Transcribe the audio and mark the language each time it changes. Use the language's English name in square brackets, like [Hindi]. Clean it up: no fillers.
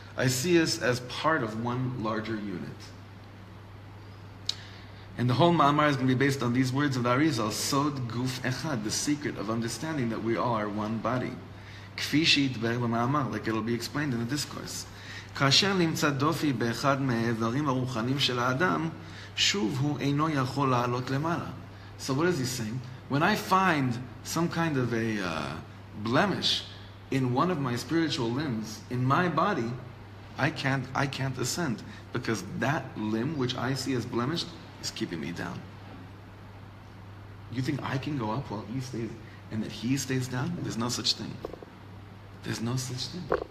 [English] I see us as part of one larger unit. And the whole Ma'amar is going to be based on these words of the Arizal, Sod Guf Echad, the secret of understanding that we all are one body. [Hebrew] Kfi she'yitber b'Ma'amar, [English] like it'll be explained in the discourse. [Hebrew] כאשר נמצא דופי באחד מהאיברים הרוחניים של האדם, שוב הוא אינו יכול לעלות למעלה. [English] So what is he saying? When I find some kind of a blemish in one of my spiritual limbs, in my body, I can't ascend, because that limb which I see as blemished is keeping me down. You think I can go up while he stays, and that he stays down? There's no such thing. There's no such thing.